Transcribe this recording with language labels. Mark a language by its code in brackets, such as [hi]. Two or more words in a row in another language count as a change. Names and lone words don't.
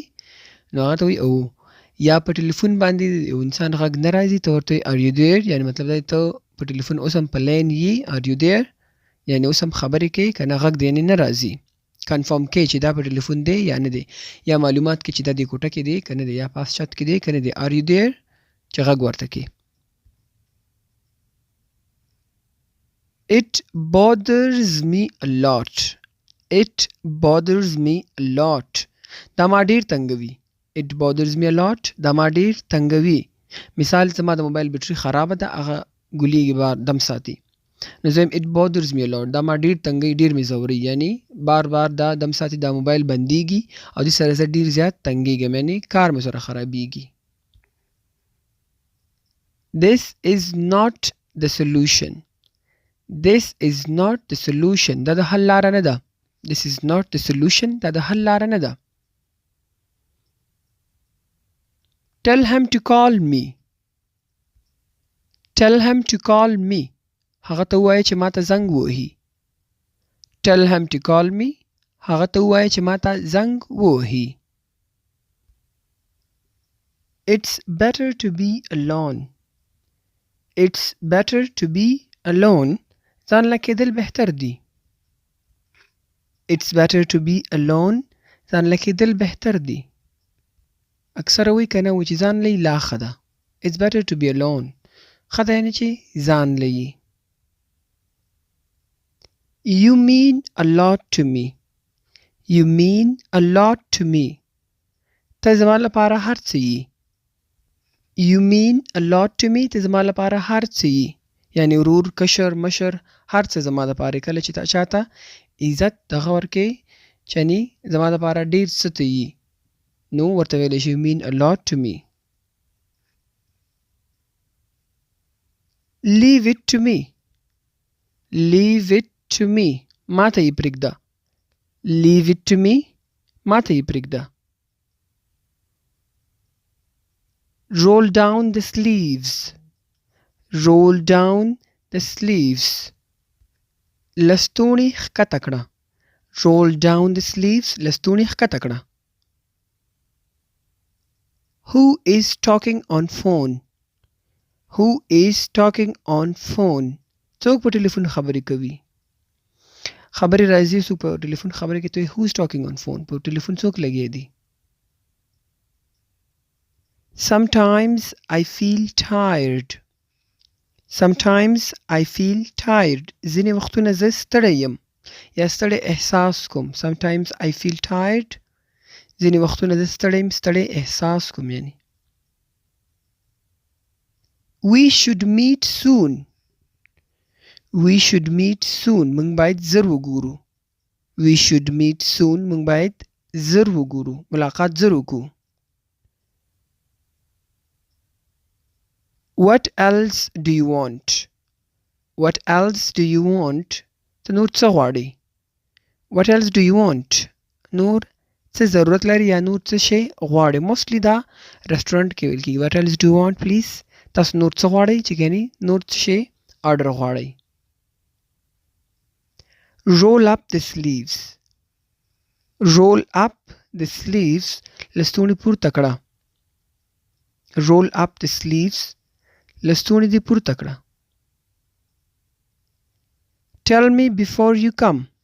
[ps] نو هغه ته وایي او. یا په ټلیفون باندې یو انسان غږ نه راځي ته ورته وایي [en] are you there؟ [ps] یعنی مطلب دا ته په ټلیفون اوس هم په لاین یې. [en] are you there؟ [ps] یعنی اوس هم خبرې کوي که نه غږ دی یعنې نه راځي. کنفرم کوي چې دا په ټلیفون دی یا نه دی. یا معلومات کې چې دا دې کوټه کې دی که نه دی، یا پاس چت کې دی که نه دی. [en] are you there؟ [ps] چې غږ ورته کوي. [en] It bothers me a lot. It bothers me a lot. [ps] دا ما ډیر تنګوي. [en] It bothers me a lot. [ps] دا ما ډیر تنګوي. مثال زما د موبایل بیټري خرابه ده، هغه ګلیږي بار دم ساتي. نو زه [en] it bothers me a lot. [ps] دا ما ډیر تنګوي، ډیر مې ځوري. یعنی بار بار دا دم ساتي، دا موبایل بندیږي او دې سره زه ډیر زیات تنګیږم، یعنی کار مې سره خرابیږي. [en] This is not the solution. This is not the solution. [ps] دا د حل لاره نه ده. [en] This is not the solution. [ps] دا د حل لاره نه ده. [en] Tell him to call me. Tell him to call me. [ps] هغه ته ووایه چې ما ته زنګ ووهي. [en] Tell him to call me. [ps] هغه ته ووایه چې ما ته زنګ ووهي. [en] It's better to be alone. It's better to be alone. [ps] ځان له کېدل بهتر دی. [en] It's better to be alone. [ps] ځان له کېدل بهتر دی. اکثره وایي که نه وایي چې ځان له لا ښه ده. [en] It's better to be alone. [ps] ښه ده یعنې چې ځان له یې. [en] You mean a lot to me. You mean a lot to me. [ps] ته زما لپاره هر څه یې. [en] You mean a lot to me. [ps] ته زما لپاره هر څه یې. یعنی ورور، کشر، مشر، هر څه زما دپاره. کله چې تا چاته عزت دغه ورکوې چې یعنې زما دپاره ډېر څه ته یي، نو ورته ویلی شي [en] you mean a lot to me. Leave it to me. Leave it to me. [ps] ما ته یې پرېږده. [en] Leave it to me. [ps] ما ته یې پرېږده. [en] Roll down the sleeves. Roll down the sleeves. [ps] لستوڼي ښکته کړه. [en] Roll down the sleeves. [ps] لستوڼي ښکته کړه. [en] Who is talking on phone? Who is talking on phone? [ps] څوک په ټلیفون خبرې کوي؟ خبرې راځي څوک په ټلیفون خبرې کوي. [en] who is talking on phone؟ [ps] په ټلیفون څوک لګیا دی؟ [en] Sometimes I feel tired. Sometimes I feel tired. [ps] ځینې وختونه زه ستړی یم یا ستړی احساس کوم. [en] Sometimes I feel tired. [ps] ځینې وختونه زه ستړی یم، ستړی احساس کوم یعنی. [en] We should meet soon. We should meet soon. [ps] موږ باید زر وګورو. [en] We should meet soon. [ps] موږ باید زر وګورو. ملاقات زر وکړو. [en] What else do you want? What else do you want? [ps] ته نور څه غواړې؟ [en] What else do you want? [ps] نور څه ضرورت لري یا نور څه شی غواړې؟ موستلی دا رسټورانټ کې ویل کېږي. [en] What else do you want please؟ [ps] تاسو نور څه غواړئ چې یعنې نور څه شی آرډر غواړئ. [en] Roll up the sleeves. Roll up the sleeves. [ps] لستوڼي پورته کړه. [en] Roll up the sleeves. [ps] لستوڼي دې پورته کړه. [en] Tell me before you come.